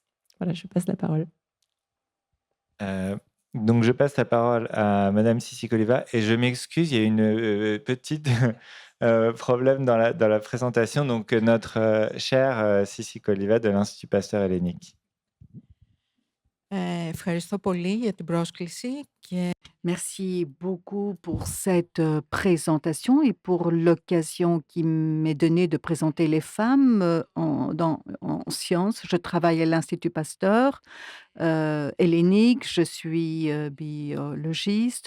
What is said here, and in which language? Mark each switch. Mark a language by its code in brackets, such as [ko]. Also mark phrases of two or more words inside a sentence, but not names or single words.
[fr] Voilà, je passe la parole. Donc, je passe la parole à Madame Sissikoliva et je m'excuse, il y a une petite problème dans la présentation. Donc, notre chère Sissikoliva de l'Institut Pasteur Hellénique. [el] Ευχαριστώ πολύ για την πρόσκληση και [fr] Merci beaucoup pour cette présentation et pour l'occasion qui m'est donnée de présenter les femmes en sciences. Je travaille à l'Institut Pasteur hellénique, je suis biologiste.